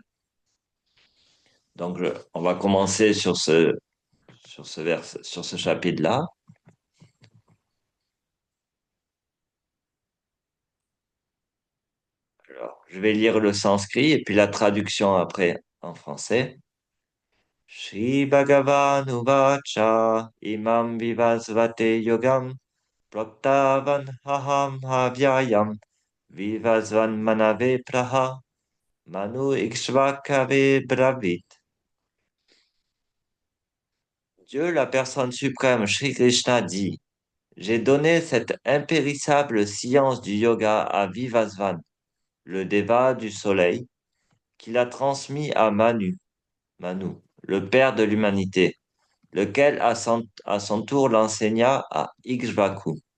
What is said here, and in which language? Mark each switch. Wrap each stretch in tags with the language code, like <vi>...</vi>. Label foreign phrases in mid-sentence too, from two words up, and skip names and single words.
<fr>Donc, on va commencer sur ce chapitre-là. Alors, je vais lire le sanskrit et puis la traduction après en français.</fr> <sa>Shri Bhagavan Uvacha Imam Vivasvate Yogam Proktavan Haham Havyayam Vivasvan Manave Praha Manu Ikshvakave Bravit.</sa> <fr>Dieu, la personne suprême, Shri Krishna dit, j'ai donné cette impérissable science du yoga à Vivasvan, le déva du soleil, qu'il a transmis à Manu, le père de l'humanité, lequel à son tour l'enseigna à Ikshvaku.</fr>